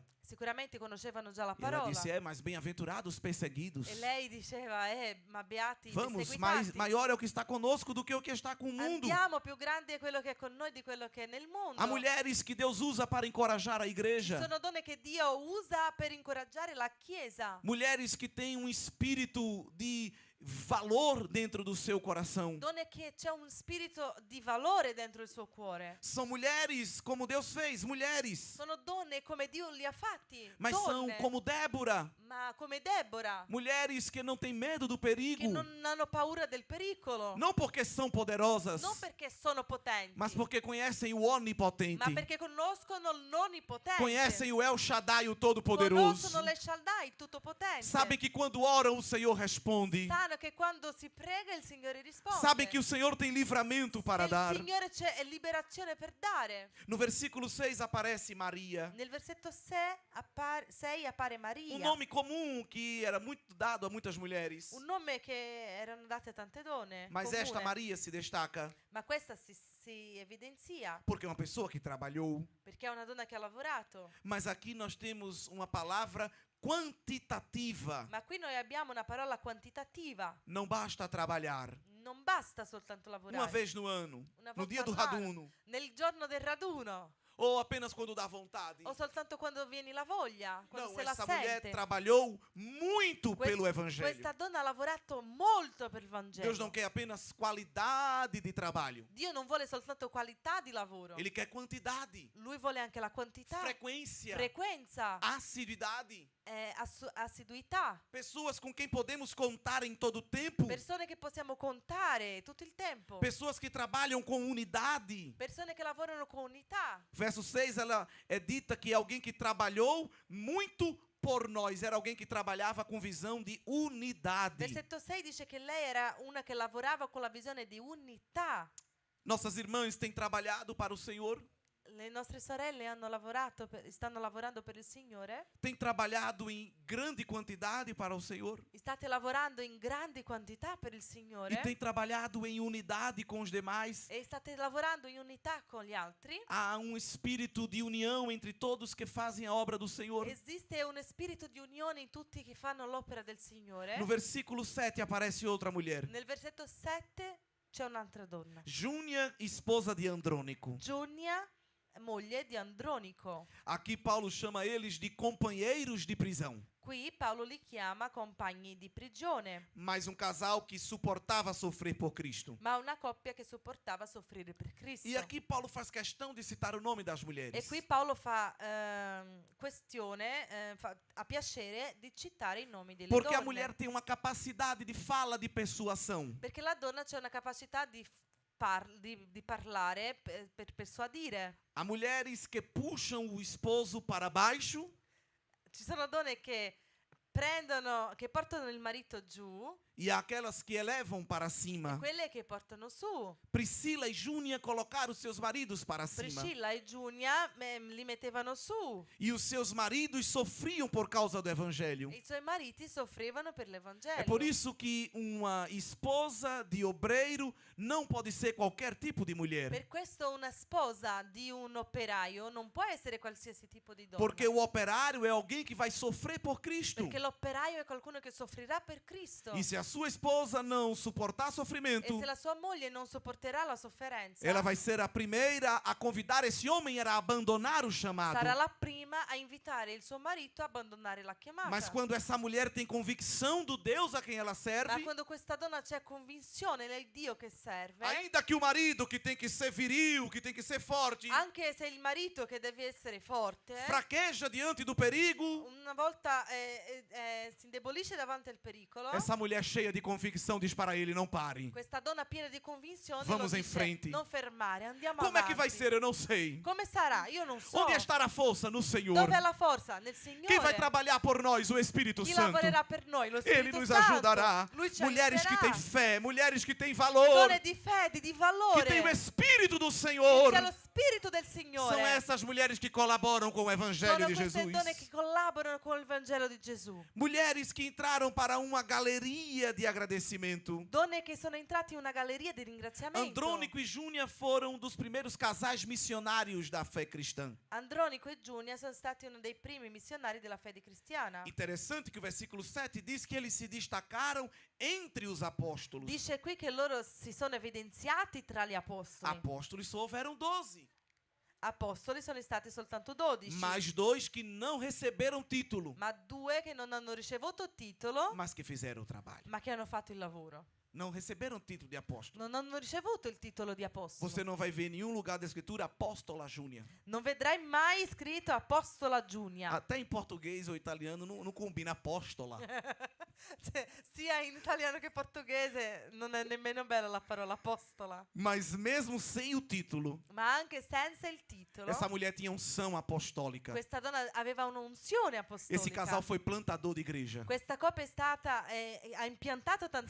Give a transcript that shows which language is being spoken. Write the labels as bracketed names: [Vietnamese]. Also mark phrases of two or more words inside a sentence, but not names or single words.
[Italian] Sicuramente conoscevano già la [Portuguese] E ela [Italian] parola. [Portuguese] disse: mas bem-aventurados os perseguidos. [Italian] E lei diceva, ma beati i [Portuguese] Vamos, [Italian] perseguitati. [Portuguese] maior é o que está conosco do que o que está com o mundo. [Italian] Andiamo, più grande è quello che è con noi di quello che è nel mondo. [Portuguese] Há mulheres que Deus usa para encorajar a igreja. [Italian] Sono donne che Dio usa per incoraggiare la Chiesa. [Portuguese] Mulheres que têm um espírito de valor dentro do seu coração. [Italian] donne che c'è un spirito di valore dentro il suo cuore. [Portuguese] São mulheres como Deus fez, mulheres. [Italian] Sono donne come Dio li ha fatti, [Portuguese] Mas são [Italian] donne, [Portuguese] como Débora, [Italian] ma come Deborah, [Portuguese] mulheres que não têm medo do [Italian] che [Portuguese] perigo. [Italian] non hanno paura del pericolo, [Portuguese] Não porque são poderosas, [Italian] non perché sono potenti, [Portuguese] mas porque conhecem o onipotente. [Italian] ma perché conoscono il nonnipotente, [Portuguese] Conhecem o El Shaddai, o [Italian] conoscono [Portuguese] Todo-Poderoso. [Italian] l'El-Shaddai, il Tutto-Potente. [Portuguese] Sabem que quando oram, o Senhor responde. [Italian] Sanno che quando si prega il Signore risponde. [Portuguese] Sabem que o Senhor tem livramento para [Italian] Che [Portuguese] dar. [Italian] il Signore c'è liberazione per dare. [Portuguese] No versículo 6 aparece Maria. [Italian] Nel versetto 6 appare Maria, [Portuguese] Um nome comum que era muito dado a muitas mulheres. [Italian] un nome che erano date a tante donne, [Portuguese] Mas [Italian] comune. [Portuguese] esta Maria se destaca [Italian] Ma questa si evidenzia [Portuguese] porque é uma pessoa que trabalhou. [Italian] perché è una donna che ha lavorato. [Portuguese] Mas aqui nós temos uma palavra quantitativa. [Italian] Ma qui noi abbiamo una parola quantitativa. [Portuguese] Não basta trabalhar. [Italian] Non basta soltanto lavorare. [Portuguese] Uma vez no ano, [Italian] Una [Portuguese] no [Italian] volta [Portuguese] dia do [Italian] all'anno, raduno, nel giorno del raduno, [Portuguese] ou apenas quando dá vontade. [Italian] o soltanto quando viene la voglia, quando [Portuguese] Não, [Italian] se la [Portuguese] essa mulher [Italian] sente. [Portuguese] trabalhou muito [Italian] Quest- [Portuguese] pelo Evangelho. [Italian] Questa donna ha lavorato molto per il Vangelo. [Portuguese] Deus não quer apenas qualidade de trabalho. [Italian] Dio non vuole soltanto qualità di lavoro. [Portuguese] Ele quer quantidade, [Italian] Lui vuole anche la quantità, [Portuguese] frequência, [Italian] frequenza, [Portuguese] assiduidade. [Italian] assiduità. [Portuguese] Pessoas com quem podemos contar em todo o tempo. [Italian] Persone che possiamo contare tutto il tempo. [Portuguese] Pessoas que trabalham com unidade. [Italian] Persone che lavorano con unità. [Portuguese] Verso 6, ela é dita que é alguém que trabalhou muito por nós. Era alguém que trabalhava com visão de unidade. [Italian] Versetto 6 dice che lei era una che lavorava con la visione di unità. [Portuguese] Nossas irmãs têm trabalhado para o Senhor. [Italian] Le nostre sorelle hanno lavorato stanno lavorando per il Signore. [Portuguese] Têm trabalhado em grande quantidade para o Senhor. [Italian] State lavorando in grandi quantità per il Signore. [Portuguese] E têm trabalhado em unidade com os demais. [Italian] E state lavorando in unità con gli altri. [Portuguese] Há um espírito de união entre todos que fazem a obra do Senhor. [Italian] Esiste un spirito di unione in tutti che fanno l'opera del Signore. [Portuguese] No versículo 7 aparece outra mulher. [Italian] Nel versetto 7 c'è un'altra donna. [Portuguese] Júnia, esposa de Andrônico. [Italian] Giunia, moglie di Andronico. [Portuguese] Aqui Paulo chama eles de companheiros de prisão. [Italian] Qui Paolo li chiama compagni di prigione, [Portuguese] Mais um casal que suportava sofrer por Cristo. [Italian] ma una coppia che sopportava soffrire per Cristo. [Portuguese] E aqui Paulo faz questão de citar o nome das [Italian] E [Portuguese] mulheres. [Italian] qui Paolo fa ha piacere di citare i nomi delle [Portuguese] Porque a [Italian] donne. [Portuguese] mulher tem uma capacidade de fala, de persuasão. [Italian] Perché la donna c'è una capacità di parlare per persuadire. [Portuguese] Há mulheres que puxam o esposo para baixo [Italian] Ci sono donne che portano il marito giù, [Portuguese] e há aquelas que elevam para cima. [Italian] quelle che portano su. [Portuguese] Priscila e Júnia colocaram os seus maridos para cima. [Italian] Priscilla e Giunia li mettevano su. [Portuguese] E os seus maridos sofriam por causa do evangelho. [Italian] I suoi mariti soffrivano per l'Evangelo. [Portuguese] É por isso que uma esposa de obreiro não pode ser qualquer tipo de mulher. [Italian] Per questo una sposa di un operaio non può essere qualsiasi tipo di donna. [Portuguese] Porque o operário é alguém que vai sofrer por Cristo. [Italian] Perché l'operaio è qualcuno che soffrirà per Cristo. [Portuguese] E se a sua esposa não suportar [Italian] E [Portuguese] sofrimento, [Italian] se la sua moglie non sopporterà la sofferenza, [Portuguese] ela vai ser a primeira a convidar esse homem a abandonar o chamado. [Italian] sarà la prima a invitare il suo marito a abbandonare la chiamata. [Portuguese] Mas quando essa mulher tem convicção do Deus a quem ela [Italian] Ma [Portuguese] serve, [Italian] quando questa donna c'è convinzione nel Dio che serve, [Portuguese] ainda que o marido que tem que ser viril, que tem que ser forte, [Italian] anche se il marito che deve essere forte, [Portuguese] fraqueja diante do perigo, [Italian] una volta si indebolisce davanti al pericolo, [Portuguese] essa mulher cheia de convicção diz para ele: não pare. [Italian] questa donna piena di convinzione [Portuguese] Vamos [Italian] lo [Portuguese] em [Italian] dice, [Portuguese] frente. [Italian] non fermare, andiamo [Portuguese] Como é [Italian] avanti. [Portuguese] que vai ser? Eu não sei. [Italian] Come sarà? Io non so. [Portuguese] Onde está a força? No Senhor. [Italian] Dove è la forza? Nel Signore. [Portuguese] Quem vai trabalhar por nós? O Espírito [Italian] Chi [Portuguese] Santo. [Italian] lavorerà per noi? Lo [Portuguese] Ele [Italian] Spirito [Portuguese] nos [Italian] Santo. [Portuguese] ajudará. [Italian] Lui ci [Portuguese] Mulheres que têm [Italian] aiuterà. [Portuguese] fé, mulheres que têm valor, [Italian] Donne di fede, di [Portuguese] que [Italian] valore. [Portuguese] têm o Espírito do [Italian] Che [Portuguese] Senhor. [Italian] c'è lo Spirito del Signore. [Portuguese] São essas mulheres que colaboram com o Evangelho [Italian] Sono [Portuguese] de [Italian] queste [Portuguese] Jesus. [Italian] donne che collaborano con il Vangelo di Gesù. [Portuguese] Mulheres que entraram para uma galeria de agradecimento. [Italian] Donne che sono entrate in una galleria di ringraziamento. [Portuguese] Andrônico e Júnia foram um dos primeiros casais missionários da fé cristã. [Italian] Andronico e Giunia sono stati uno dei primi missionari della fede cristiana. [Portuguese] Interessante que o versículo 7 diz que eles se destacaram entre os apóstolos. [Italian] Dice qui che loro si sono evidenziati tra gli apostoli. [Portuguese] Apóstolos só houveram 12. [Italian] apostoli sono stati soltanto 12, [Portuguese] mas 2 que não receberam título, [Italian] ma 2 che non hanno ricevuto titolo, [Portuguese] mas que fizeram o trabalho. [Italian] ma che hanno fatto il lavoro. [Portuguese] Não receberam título de apóstolo. [Italian] Non hanno ricevuto il titolo di apostolo. [Portuguese] Você não vai ver em nenhum lugar da escritura apóstola Júnior. [Italian] Non vedrai mai scritto apostola Giunia. [Portuguese] Até em português ou italiano não combina apóstola. [Italian] Cioè, sia in italiano che portoghese non è nemmeno bella la parola apostola. [Portuguese] Mas mesmo sem o título, [Italian] Ma anche senza il titolo, [Portuguese] essa mulher tinha unção apostólica. [Italian] questa donna aveva un'unzione apostolica. [Portuguese] Esse casal foi plantador de igreja. [Italian] Questa coppia è stata, ha impiantato tante